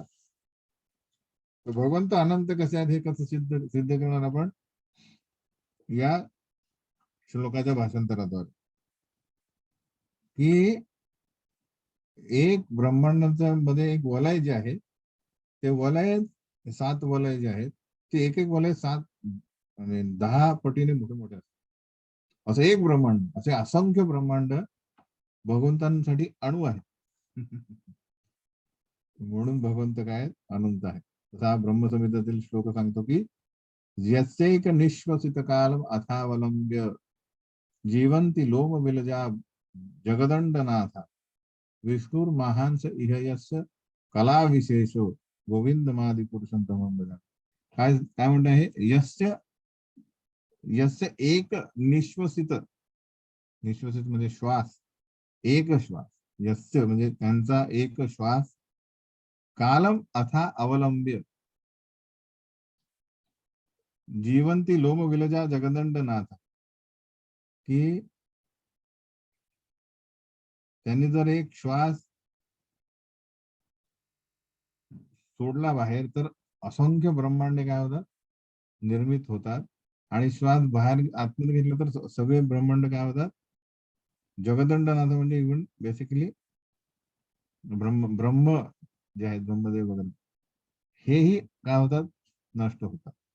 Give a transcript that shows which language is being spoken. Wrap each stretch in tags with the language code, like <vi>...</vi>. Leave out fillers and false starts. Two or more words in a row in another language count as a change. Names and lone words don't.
<mr>तर भगवंत अनंत कसे आहेत हे कसं सिद्ध करणार आपण या श्लोकाच्या भाषांतराद्वारे, की एक ब्रह्मांडाच्या मध्ये एक वलय जे आहे, ते वलय 7 वलय जे आहेत, ते एक एक वलय 7 म्हणजे 10 पटीने मोठे मोठे असतात. असं एक ब्रह्मांड, असे असंख्य ब्रह्मांड भगवंतांसाठी अणु आहे. म्हणून भगवंत काय अनंत आहे. तसा ब्रह्मसंहितेतील श्लोक सांगतो की</mr> <sa>यस्यैक निश्वसित कालम अथावलंब्य जीवंती लोम विलजा जगदंडनाथा विष्णुर महांस इह यस्य कला विशेषो गोविंद मादी पुरुषम तमं भजामि.</sa> <mr>काय काय म्हणत आहे,</mr> <sa>यस्य यस्य एक निश्वसित,</sa> <mr>निश्वसित म्हणजे श्वास, एक श्वास, यस्य म्हणजे त्यांचा एक श्वास,</mr> <sa>कालम अथा अवलंब्य जीवंती लोम विलजा जगदंडनाथ,</sa> <mr>की त्यांनी जर एक श्वास सोडला बाहेर तर असंख्य ब्रह्मांडे काय होतात, निर्मित होतात. आणि श्वास बाहेर आतमध्ये घेतला तर सगळे ब्रह्मांड काय होतात, जगदंडनाथ म्हणजे</mr> <en>even basically</en> <mr>ब्रह्म जे आहेत, ब्रह्मदेव वगैरे, हेही काय होतात, नष्ट होतात.</mr>